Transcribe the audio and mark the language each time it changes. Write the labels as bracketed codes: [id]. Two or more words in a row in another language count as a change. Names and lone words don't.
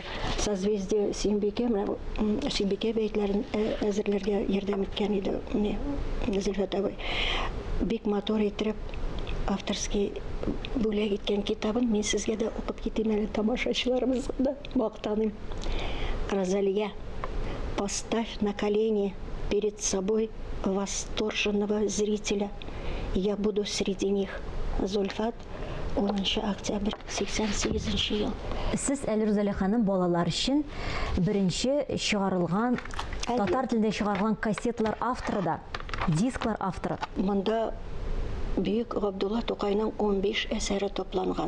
[tt] Созвездие Сөембикә менә Сөембикә бәйтләрен әзерләргә ярдәм иткән иде. Зөлфәт абый бик матур итеп авторский бүләк иткән китабын мин сезгә дә укып китим әле тамашачыларыбызга да мактаныйм. [ru] Розалия, поставь на колени перед собой восторженного зрителя. Я буду среди них. [tt] Зульфат, 10 октябрь 88 ел. Сез әле Розалия ханым балалар өчен беренче чыгарылган татар телендә чыгарылган кассеталар авторы да, дисклар авторы. Монда Бөек Габдулла Тукайның 15 әсәре топланган.